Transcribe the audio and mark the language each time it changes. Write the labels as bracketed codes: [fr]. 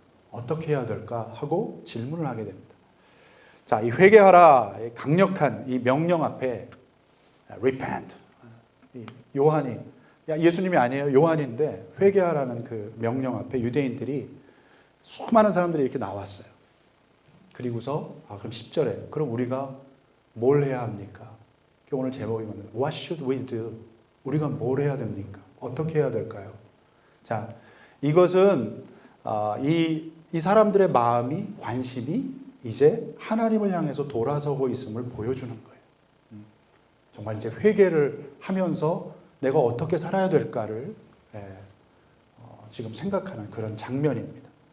[ko] 어떻게 해야 될까? 하고 질문을 하게 됩니다. 자, 이 회개하라 강력한 이 명령 앞에 repent. 요한이 예수님이 아니에요. 요한인데 회개하라는 그 명령 앞에 유대인들이 수많은 사람들이 이렇게 나왔어요. 그리고서 그럼 10절에 그럼 우리가 뭘 해야 합니까? 오늘 제목이 뭐냐면 [en] What should we do? [ko] 우리가 뭘 해야 됩니까? 어떻게 해야 될까요? 자, 이것은 이 사람들의 마음이 관심이 이제 하나님을 향해서 돌아서고 있음을 보여주는 거예요. 정말 이제 회개를 하면서 내가 어떻게 살아야 될까를 지금 생각하는 그런 장면입니다.